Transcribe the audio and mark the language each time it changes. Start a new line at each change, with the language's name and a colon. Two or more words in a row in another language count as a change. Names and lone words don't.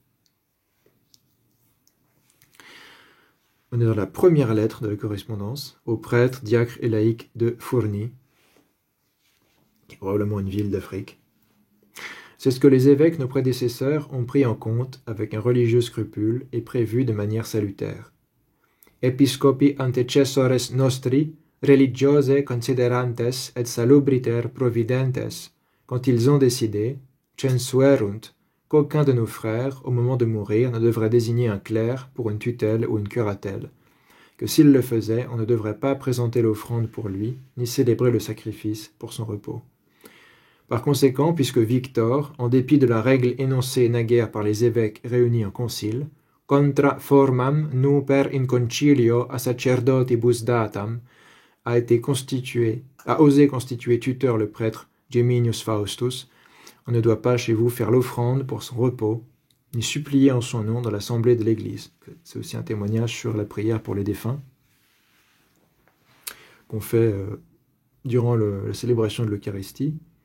French: On est dans la première lettre de la correspondance aux prêtres, diacres et laïcs de Fourni, qui est probablement une ville d'Afrique. C'est ce que les évêques, nos prédécesseurs, ont pris en compte avec un religieux scrupule et prévu de manière salutaire.
Latin: Episcopi antecessores nostri, religiose considerantes et salubriter providentes,
French: quand ils ont décidé, censuerunt, qu'aucun de nos frères, au moment de mourir, ne devrait désigner un clerc pour une tutelle ou une curatelle, que s'il le faisait, on ne devrait pas présenter l'offrande pour lui, ni célébrer le sacrifice pour son repos. Par conséquent, puisque Victor, en dépit de la règle énoncée naguère par les évêques réunis en concile,
Latin: contra formam nu per in concilio a sacerdotibus datam,
French: a osé constituer tuteur le prêtre Geminius Faustus, on ne doit pas chez vous faire l'offrande pour son repos, ni supplier en son nom dans l'assemblée de l'Église. C'est aussi un témoignage sur la prière pour les défunts qu'on fait durant la célébration de l'Eucharistie.